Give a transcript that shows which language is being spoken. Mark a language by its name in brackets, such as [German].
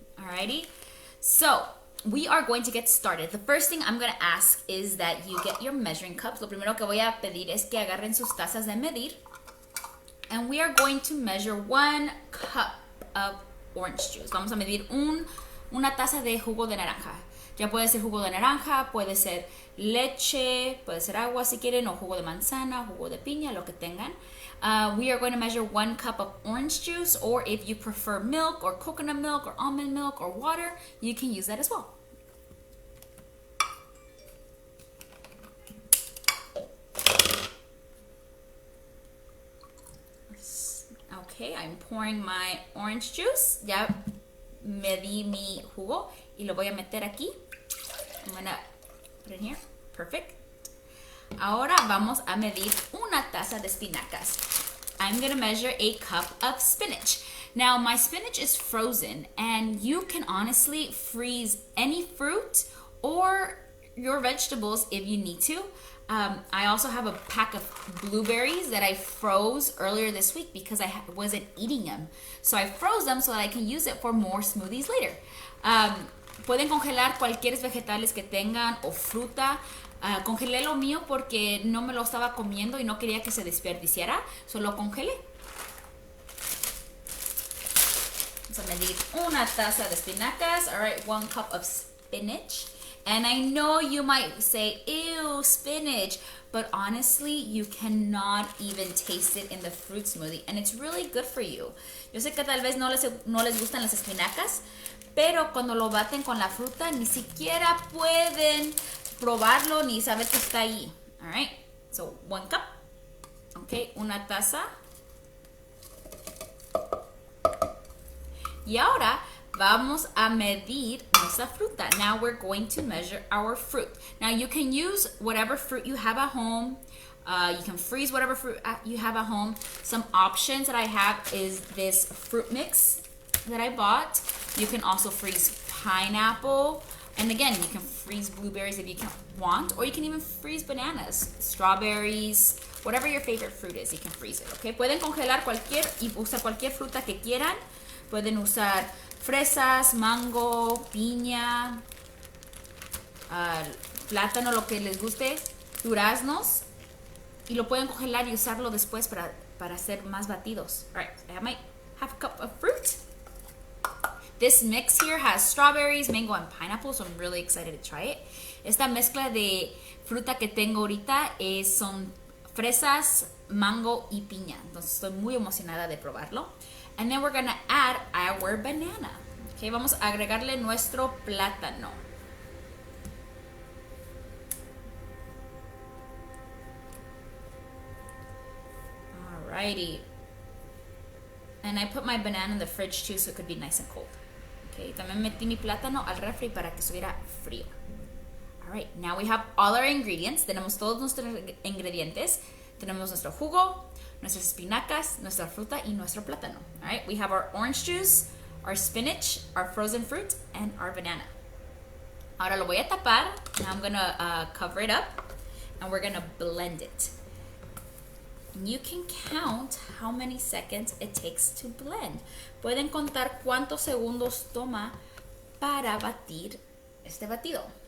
[English] Alrighty? So, we are going to get started. The first thing I'm going to ask is that you get your measuring cups. [Spanish] Lo primero que voy a pedir es que agarren sus tazas de medir. [English] And we are going to measure 1 cup of orange juice. [Spanish] Vamos a medir una taza de jugo de naranja. Ya puede ser jugo de naranja, puede ser leche, puede ser agua si quieren, o jugo de manzana, jugo de piña, lo que tengan. [English] We are going to measure 1 cup of orange juice, or if you prefer milk or coconut milk or almond milk or water, you can use that as well. Okay, I'm pouring my orange juice. [Spanish] Ya medí mi jugo y lo voy a meter aquí. [English] I'm gonna put it in here. Perfect. [Spanish] Ahora vamos a medir una taza de espinacas. [English] I'm gonna measure a cup of spinach. Now, my spinach is frozen, and you can honestly freeze any fruit or your vegetables if you need to. I also have a pack of blueberries that I froze earlier this week because I wasn't eating them. So I froze them so that I can use it for more smoothies later. [Spanish] Pueden congelar cualquier vegetales que tengan o fruta. Congelé lo mío porque no me lo estaba comiendo y no quería que se desperdiciara. Solo congelé. Vamos a medir una taza de espinacas. [English] All right, 1 cup of spinach. And I know you might say, ew, spinach, but honestly, you cannot even taste it in the fruit smoothie, and it's really good for you. [Spanish] Yo sé que tal vez no les gustan las espinacas, pero cuando lo baten con la fruta, ni siquiera pueden probarlo ni saber que está ahí. [English] All right, so 1 cup, okay, [Spanish] una taza. Y ahora vamos a medir nuestra fruta. [English] Now we're going to measure our fruit. Now you can use whatever fruit you have at home. You can freeze whatever fruit you have at home. Some options that I have is this fruit mix that I bought. You can also freeze pineapple. And again, you can freeze blueberries if you want, or you can even freeze bananas, strawberries, whatever your favorite fruit is, you can freeze it, okay? [Spanish] Pueden congelar y usar cualquier fruta que quieran. Pueden usar fresas, mango, piña, plátano, lo que les guste, duraznos, y lo pueden congelar y usarlo después para hacer más batidos. [English] All right, I have my half cup of fruit. This mix here has strawberries, mango, and pineapple, so I'm really excited to try it. [Spanish] Esta mezcla de fruta que tengo ahorita son fresas, mango y piña. Entonces estoy muy emocionada de probarlo. [English] And then we're gonna add our banana. [Spanish] Okay, vamos a agregarle nuestro plátano. [English] Alrighty. And I put my banana in the fridge too, so it could be nice and cold. [Spanish] Okay, también metí mi plátano al refri para que estuviera frío. [English] Alright, now we have all our ingredients. [Spanish] Tenemos todos nuestros ingredientes. Tenemos nuestro jugo, nuestras espinacas, nuestra fruta y nuestro plátano. [English] All right, we have our orange juice, our spinach, our frozen fruit, and our banana. [Spanish] Ahora lo voy a tapar. [English] Now I'm gonna cover it up, and we're gonna blend it. And you can count how many seconds it takes to blend. [Spanish] Pueden contar cuántos segundos toma para batir este batido.